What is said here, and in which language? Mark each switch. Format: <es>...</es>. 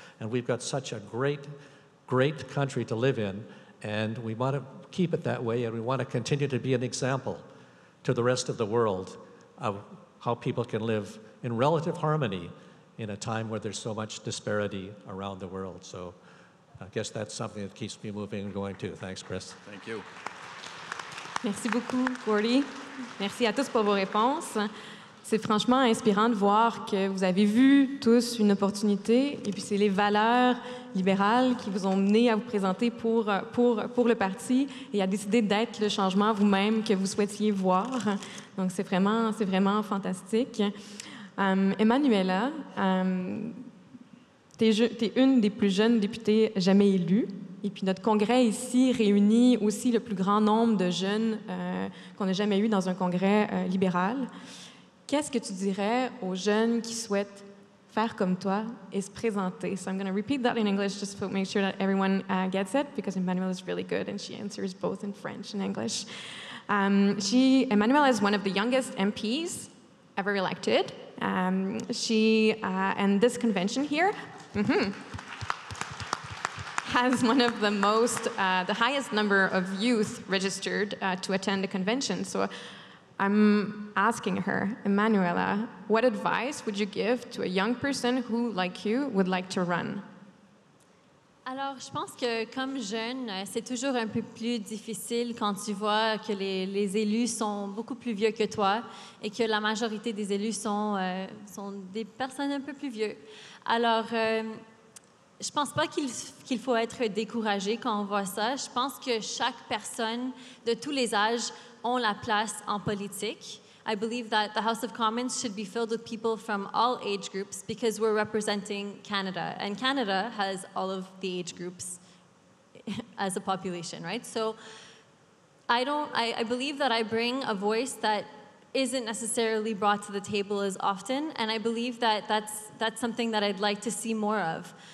<en>And we've got such a great, great country to live in, and we want to keep it that way, and we want to continue to be an example to the rest of the world of how people can live in relative harmony in a time where there's so much disparity around the world. So I guess that's something that keeps me moving and going too. Thanks, Chris. Thank you.</en> <fr>Merci beaucoup, Gordie. Merci à tous pour vos réponses. C'est franchement inspirant de voir que vous avez vu tous une opportunité, et puis c'est les valeurs libérales qui vous ont mené à vous présenter pour le parti et à décider d'être le changement vous-même que vous souhaitiez voir. Donc c'est vraiment fantastique. Emmanuella, t'es une des plus jeunes députées jamais élues. Et puis notre congrès ici réunit aussi le plus grand nombre de jeunes qu'on n'a jamais eu dans un congrès libéral. Qu'est-ce que tu dirais aux jeunes qui souhaitent faire comme toi et se présenter?</fr> <en>So I'm going to repeat that in English just to make sure that everyone gets it, because Emmanuella is really good and she answers both in French and English. Emmanuella is one of the youngest MPs ever elected. And this convention here has one of the highest number of youth registered to attend the convention. So I'm asking her, Emmanuella, what advice would you give to a young person who, like you, would like to run?</en> <fr>Alors, je pense que comme jeune, c'est toujours un peu plus difficile quand tu vois que les élus sont beaucoup plus vieux que toi et que la majorité des élus sont des personnes un peu plus vieux. Alors, je pense pas qu'il faut être découragé quand on voit ça. Je pense que chaque personne de tous les âges ont la place en politique.</fr> <en>I believe that the House of Commons should be filled with people from all age groups because we're representing Canada, and Canada has all of the age groups as a population, right? So I believe that I bring a voice that isn't necessarily brought to the table as often, and I believe that that's something that I'd like to see more of.</en>